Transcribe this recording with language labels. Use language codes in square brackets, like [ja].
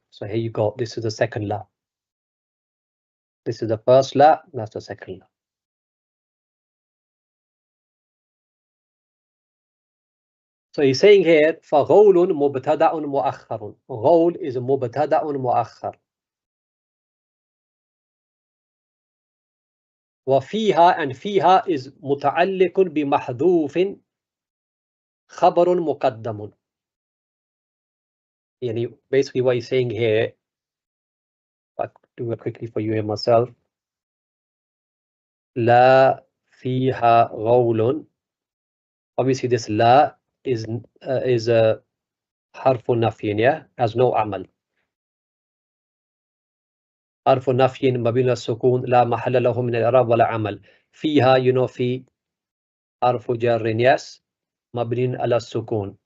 [en] So here you go. This is the second la. This is the first la. That's the second la. So he's saying here, [ar] فَغَوْلٌ مُبْتَدَأٌ مُؤَخَّرٌ. [en] Ghawl is a [ar] مُبْتَدَأٌ مُؤَخَّر. وَفِيهَا and فِيهَا is مُتَعَلِّقٌ بِمَحْذُوفٍ خَبَرٌ مُقَدَّمٌ. [en] Yani basically what he's saying here, I'll do it quickly for you here myself. [ar] La fiha غَوْلٌ. [en] Obviously this la is a harfu nafyin, yeah, has no amal. [ar] حرف نفي مبني على السكون لا محل له من الإعراب ولا عمل. فيها في حرف جر yes مبني على السكون.